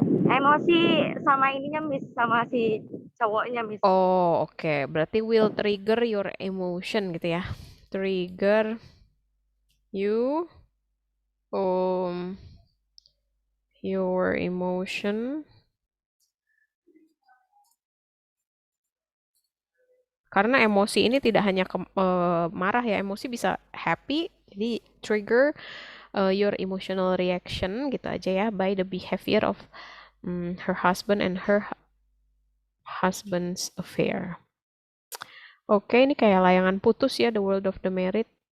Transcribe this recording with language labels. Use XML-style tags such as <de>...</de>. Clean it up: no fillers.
<id>Emosi sama ininya Miss, sama si cowoknya Miss. Oh, oke. Berarti</id> <en>will trigger your emotion</en> <id>gitu ya.</id> <en>Trigger you your emotion.</en> <id>Karena emosi ini tidak hanya marah ya, emosi bisa happy. Jadi</id> <en>trigger your emotional reaction</en> <id>gitu aja ya</id> <en>by the behavior of her husband and her husband's affair.</en> <id>Oke, ini kayak layangan putus ya, The World of the Married.</id>